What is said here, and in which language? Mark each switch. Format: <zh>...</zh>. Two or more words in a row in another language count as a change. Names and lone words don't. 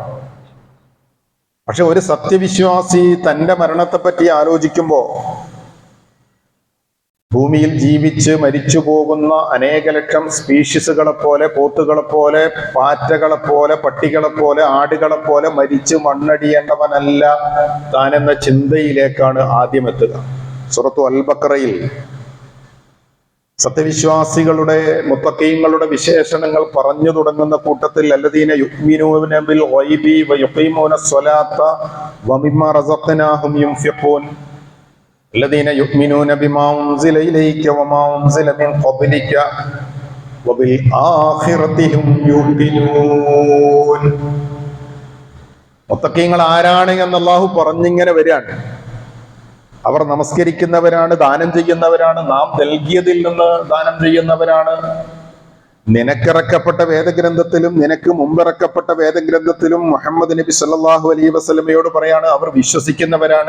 <ml>പക്ഷെ ഒരു സത്യവിശ്വാസി തൻ്റെ മരണത്തെപ്പറ്റി ആലോചിക്കുമ്പോൾ ഭൂമിയിൽ ജീവിച്ച് മരിച്ചു പോകുന്ന അനേക ലക്ഷം സ്പീഷീസുകളെ പോലെ, പോത്തുകളെ പോലെ, പാറ്റകളെ പോലെ, പട്ടികളെ പോലെ, ആടുകളെ പോലെ മരിച്ച് മണ്ണടിയേണ്ടവനല്ല താനെന്ന ചിന്തയിലേക്കാണ് ആദ്യം എത്തുക. സൂറത്തു അൽ ബഖറയിൽ സത്യവിശ്വാസികളുടെ മുത്തഖീങ്ങളുടെ വിശേഷണങ്ങൾ പറഞ്ഞു തുടങ്ങുന്ന കൂട്ടത്തിൽ</ml> <ar>الذين يؤمنون بالغيب ويقيمون الصلاة ومما رزقناهم ينفقون الذين يؤمنون بما أنزل إليك وما أنزل من قبلك وبالآخرة هم يوقنون.</ar> <ml>മുത്തഖീങ്ങൾ ആരാണ് എന്ന് അല്ലാഹു പറഞ്ഞിങ്ങനെ വരികയാണ്. അവർ നമസ്കരിക്കുന്നവരാണ്, ദാനം ചെയ്യുന്നവരാണ്, നാം നൽകിയതിൽ നിന്ന് ദാനം ചെയ്യുന്നവരാണ്. നിനക്കിറക്കപ്പെട്ട വേദഗ്രന്ഥത്തിലും നിനക്ക് മുമ്പിറക്കപ്പെട്ട വേദഗ്രന്ഥത്തിലും മുഹമ്മദ് നബി</ml> <ar>صلى الله عليه وسلم</ar> <ml>പറയാണ് അവർ വിശ്വസിക്കുന്നവരാണ്.</ml>